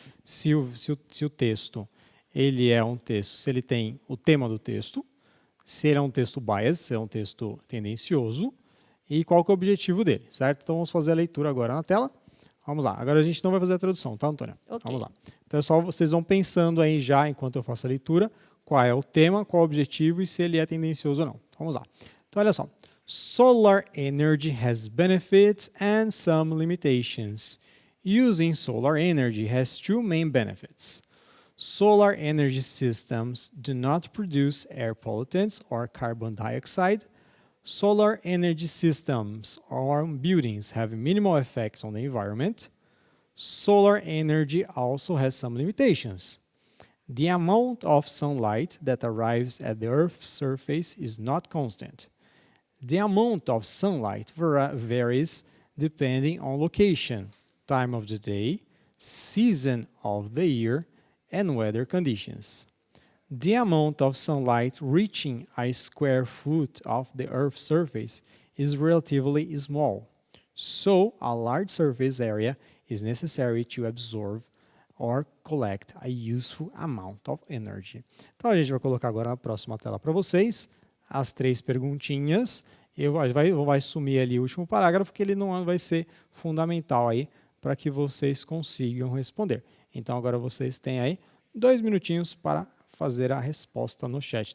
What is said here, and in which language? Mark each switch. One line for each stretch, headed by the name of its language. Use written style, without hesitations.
Portuguese: Se o texto ele é um texto, se ele tem o tema do texto, se ele é um texto biased, se é um texto tendencioso, e qual que é o objetivo dele, certo? Então vamos fazer a leitura agora na tela. Vamos lá. Agora a gente não vai fazer a tradução, tá, Antônia?
English: Okay.
Portuguese: Vamos lá. Então é só vocês vão pensando aí já, enquanto eu faço a leitura, qual é o tema, qual é o objetivo e se ele é tendencioso ou não. Vamos lá. Então olha só.
English: Solar energy has benefits and some limitations. Using solar energy has 2 main benefits. Solar energy systems do not produce air pollutants or carbon dioxide. Solar energy systems or buildings have minimal effects on the environment. Solar energy also has some limitations. The amount of sunlight that arrives at the Earth's surface is not constant. The amount of sunlight varies depending on location, time of the day, season of the year, and weather conditions. The amount of sunlight reaching a square foot of the Earth's surface is relatively small, so a large surface area is necessary to absorb or collect a useful amount of energy.
Portuguese: Então a gente vai colocar agora na próxima tela para vocês as 3 perguntinhas. Vai sumir ali o último parágrafo, que ele não vai ser fundamental aí para que vocês consigam responder. Então agora vocês têm aí 2 minutinhos para fazer a resposta no chat.